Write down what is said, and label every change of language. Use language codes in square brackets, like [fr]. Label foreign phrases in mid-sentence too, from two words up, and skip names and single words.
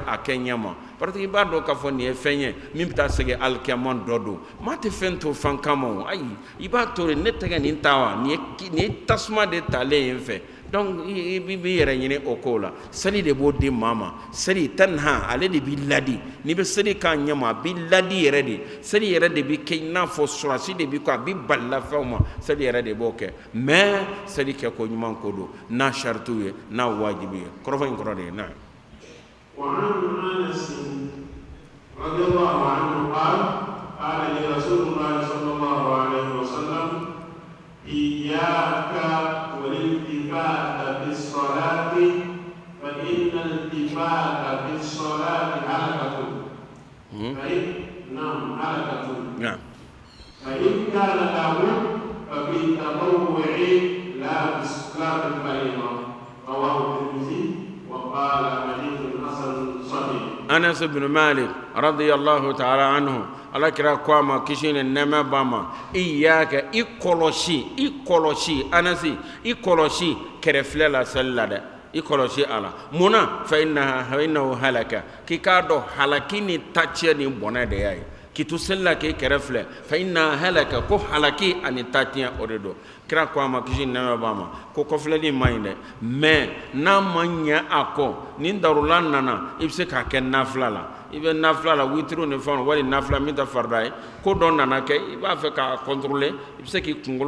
[bm] a kɛ ɲɛ ma parce que i b'a dɔn k'a fɔ nin ye fɛn ye min bɛ taa segin alikiyama dɔ don maa tɛ fɛn to fan kama o ayi i b'a to de ne tɛgɛ nin ta wa nin ye tasuma de talen yen fɛ donc i b'i yɛrɛ ɲini o ko la seli de b'o di maa ma seli tanha ale de b'i ladi n'i bɛ seli k'a ɲɛ ma a b'i ladi yɛrɛ de seli yɛrɛ de b'i kɛ i n'a fɔ surasi de b'i kɔ a b'i balila fɛnw ma seli yɛrɛ de b'o kɛ mais seli kɛ ko ɲuman ko don n'a saritiw ye n'a wajibi ye kɔrɔfɔ in kɔrɔ de ye na. [ar] وعن أنس رضي الله عنه قال قال لي رسول الله صلى الله عليه وسلم إياك والالتفات في الصلاة فإن الالتفات في الصلاة هلكة نعم فإن كان لابد ففي التطوع لا في الفريضة رواه الترمذي وقال حديث حسن صحيح. أنس بن مالك رضي الله تعالى عنه [bm] ala kira ko ma kisi ni nɛmɛ ba ma iyaka i kɔlɔsi anasi i kɔlɔsi kɛrɛfilɛ la seli la dɛ i kɔlɔsi ala munna [ar] فإنه هلكة [bm] k'i k'a dɔn halaki ni tacɛ ni bɔnɛ de y'a ye k'i to seli la k'i kɛrɛfilɛ [ar] فإنه هلكة [bm] ko halaki ani tacɛ o de don kira ko ma kisi ni nɛmɛ ba ma ko kɔfilɛli ma ɲi dɛ mais n'a ma ɲɛ a kɔ ni darula nana i bɛ se k'a kɛ nafila la i bɛ nafila la witiri ni fɛnw wali nafila min tɛ farida ye ko dɔ nana kɛ i b'a fɛ k'a contrôler i bɛ se k'i kunkolo